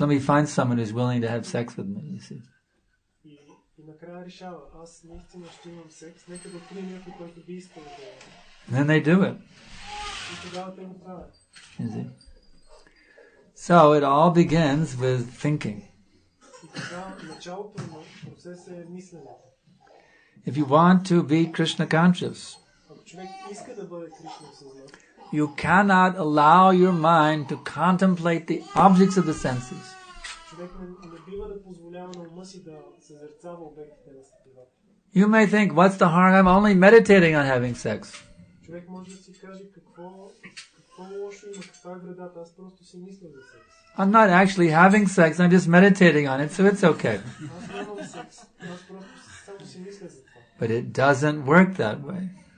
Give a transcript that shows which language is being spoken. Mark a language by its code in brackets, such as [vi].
[en] Let me find someone who's willing to have sex with me, you see. [bg] И накрая решава, аз наистина ще имам секс, нека да открия някой, който би искал да [en] And then they do it. [bg] И тогава те го правят. [en] You see. So it all begins with thinking. [bg] И тогава началото на процеса е мисленето. [en] If you want to be Krishna conscious, [bg] Ако човек иска да бъде Кришна осъзнат, [en] you cannot allow your mind to contemplate the objects of the senses. [bg] човек не бива да позволява на ума си да съзерцава обектите на сетивата. [en] You may think, what's the harm? I'm only meditating on having sex. [bg] Човек може да си каже какво лошо има, каква е вредата, аз просто си мисля за секс. [en] I'm not actually having sex, I'm just meditating on it, so it's okay. [bg] Аз нямам секс, аз просто само си мисля за това. [en] But it doesn't work that way.